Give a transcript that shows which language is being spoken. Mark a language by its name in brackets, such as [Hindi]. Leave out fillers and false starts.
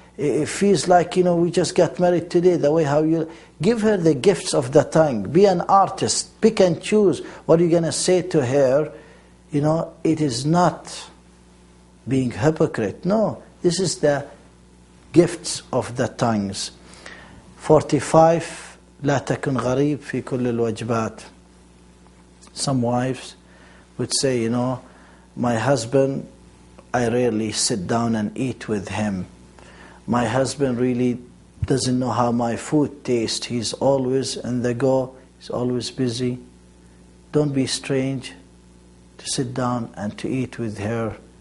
[English] It feels like, you know, we just got married today, the way how you... Give her the gifts of the tongue. Be an artist. Pick and choose what you're going to say to her. You know, it is not being hypocrite. No, this is the gifts of the tongues. 45. [Arabic] لا تكن غريب في كل الوجبات. [English] Some wives would say, you know, my husband, I rarely sit down and eat with him. My husband really doesn't know how my food tastes. He's always on the go. He's always busy. Don't be strange to sit down and to eat with her.